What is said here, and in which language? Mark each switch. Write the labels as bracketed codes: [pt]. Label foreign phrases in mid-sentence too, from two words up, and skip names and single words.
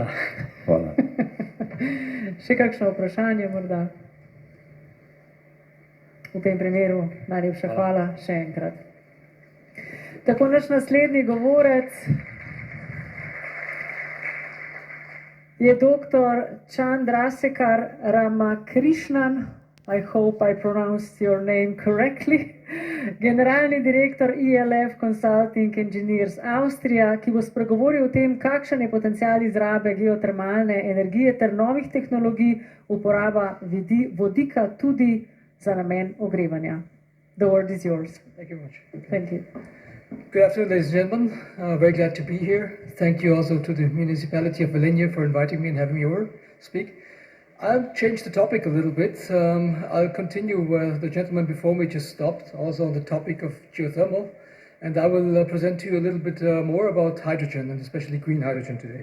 [sl] Hvala. Še kakšno vprašanje morda? V tem primeru najlepša hvala še enkrat. Tako naš naslednji govorec je dr. [en] Chandrasekhar Ramakrishnan, I hope I pronounced your name correctly, [sl] generalni direktor ELF Consulting Engineers Avstrija, ki bo spregovoril o tem, kakšen je potencial izrabe geotermalne energije ter novih tehnologij, uporaba vodika tudi za namen ogrevanja. [en] The word is yours. Thank you very much. Thank you. Good afternoon, ladies and gentlemen. Very glad to be here. Thank you also to the municipality of Velenje for inviting me and having me over speak. I'll change the topic a little bit. I'll continue where the gentleman before me just stopped, also on the topic of geothermal, and I will present to you a little bit more about hydrogen, and especially green hydrogen today.